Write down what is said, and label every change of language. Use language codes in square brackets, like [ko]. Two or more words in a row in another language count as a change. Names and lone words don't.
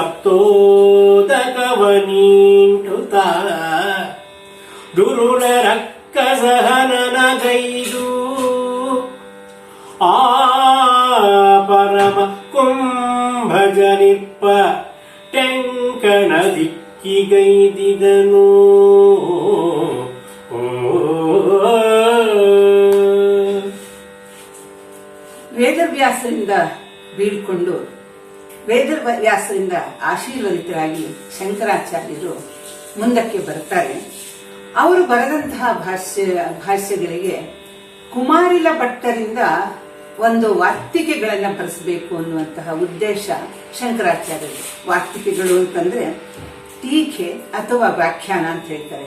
[kn] ಸಪ್ತೋದಕವನೀಂಟುತ ದುರುಳ ರಕ್ಕಸಹನನಗೈದು ಆ ಪರಮ ಕುಂಭಜನಿಪ್ಪ ಟೆಂಕಣ ದಿಕ್ಕಿಗೈದಿದನು. ವೇದವ್ಯಾಸರಿಂದ ಬೀಳ್ಕೊಂಡು ವೇದವ್ಯಾಸರಿಂದ ಆಶೀರ್ವದಿತರಾಗಿ ಶಂಕರಾಚಾರ್ಯರು ಮುಂದಕ್ಕೆ ಬರ್ತಾರೆ. ಅವರು ಬರೆದಂತಹ ಭಾಷ್ಯಗಳಿಗೆ ಕುಮಾರಿಲ ಭಟ್ಟರಿಂದ ಒಂದು ವಾರ್ತಿಕೆಗಳನ್ನು ಬರೆಸಬೇಕು ಅನ್ನುವಂತಹ ಉದ್ದೇಶ ಶಂಕರಾಚಾರ್ಯರು. ವಾರ್ತಿಕೆಗಳು ಅಂತಂದ್ರೆ ಟೀಕೆ ಅಥವಾ ವ್ಯಾಖ್ಯಾನ ಅಂತ ಹೇಳ್ತಾರೆ.